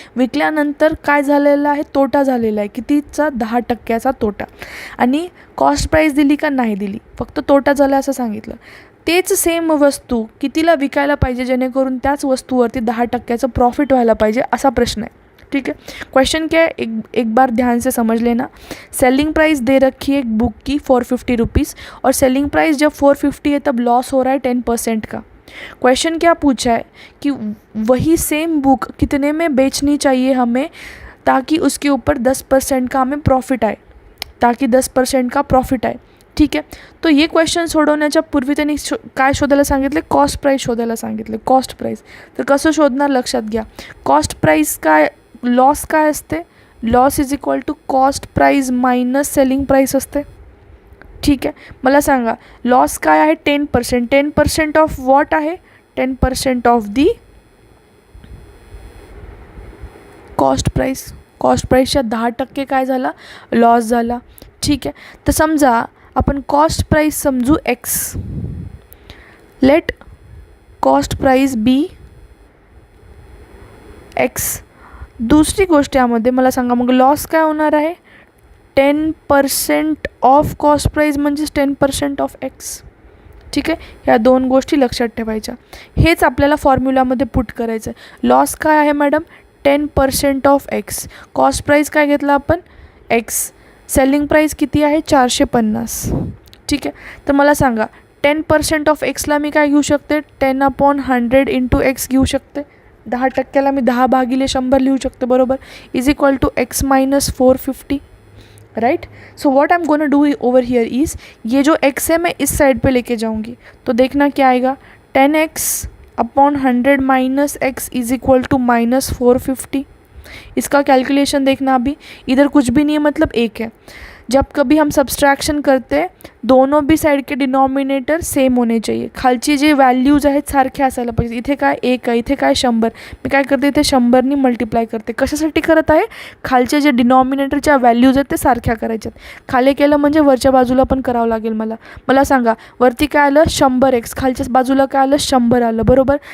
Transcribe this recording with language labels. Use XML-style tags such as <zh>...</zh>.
<mr>विकल्यानंतर काय झालेलं आहे? तोटा झालेला आहे. कितीचा? 10% तोटा. आणि कॉस्ट प्राईस दिली का? नाही दिली, फक्त तोटा झाला असं सांगितलं. तेच सेम वस्तू कितीला विकायला पाहिजे जेणेकरून त्याच वस्तूवरती 10% प्रॉफिट व्हायला पाहिजे, असा प्रश्न आहे.</mr> <hi>ठीक है, क्वेश्चन क्या है, एक बार ध्यान से समझ लेना. सेलिंग प्राइस दे रखी है एक बुक की ₹450, और सेलिंग प्राइस जब 450 है तब लॉस हो रहा है 10% का. क्वेश्चन क्या पूछा है कि वही सेम बुक कितने में बेचनी चाहिए हमें ताकि उसके ऊपर 10% का हमें प्रॉफिट आए, ताकि 10% का प्रॉफिट आए.</hi> <mr>ठीक आहे,</mr> <hi>तो ये</hi> <mr>क्वेश्चन सोडवण्याच्या पूर्वी त्यांनी काय शोधायला सांगितले? कॉस्ट प्राईस शोधायला सांगितले. कॉस्ट प्राईस तर कसं शोधणार लक्षात घ्या. कॉस्ट प्राईस काय, लॉस काय असते?</mr> <en>loss is equal to cost price minus selling price</en> <mr>असते. ठीक आहे, मला सांगा लॉस काय आहे?</mr> <en>10%. 10% of what आहे? 10% of the cost price.</en> <mr>Cost प्राईसच्या 10% काय झाला? लॉस झाला. ठीक आहे, तर समजा आपण कॉस्ट प्राईस समजू एक्स.</mr> <en>Let cost price be X.</en> <mr>दुसरी गोष्ट यामध्ये मला सांगा, मग लॉस काय होणार आहे? 10% ऑफ कॉस्ट प्राईस म्हणजेच 10% ऑफ एक्स. ठीक आहे, ह्या दोन गोष्टी लक्षात ठेवायच्या. हेच आपल्याला फॉर्म्युलामध्ये पुट करायचं आहे. लॉस काय आहे madam? 10% of x. Cost price काय घेतला आपण? एक्स. सेलिंग प्राईस किती आहे? 450. ठीक आहे, तर मला सांगा 10% ऑफ एक्सला मी काय घेऊ शकते? 10/100 इंटू एक्स घेऊ शकते. 10%ला मी 10/100 लिहू शकते, बरोबर.</mr> <en>Is equal to X minus 450. Right. So what I am gonna do over here is,</en> <hi>ये जो एक्स है मैं इस साइड पे लेके जाऊंगी, तो देखना क्या आएगा?</hi> <en>10x/100 minus x is equal to minus 450.</en> <hi>इसका कैलकुलेशन देखना. अभी इधर कुछ भी नहीं है, मतलब एक है. जब कभी हम सब्सट्रैक्शन करते हैं दोनों भी साइड के डिनॉमिनेटर सेम होने चाहिए.</hi> <mr>खालची जे व्हॅल्यूज आहेत सारखे असायला पाहिजे. इथे काय 1 आहे, इथे काय 100. मी काय करते? इथे 100नी मल्टिप्लाय करते. कशासाठी करत आहे? खालचे जे डिनॉमिनेटरच्या व्हॅल्यूज आहेत ते सारख्या करायच्यात. खाली केलं म्हणजे वरच्या बाजूला पण करावं लागेल मला. मला सांगा वरती काय आलं? 100x. खालच्या बाजूला काय आलं? 100 आलं, बरोबर.</mr>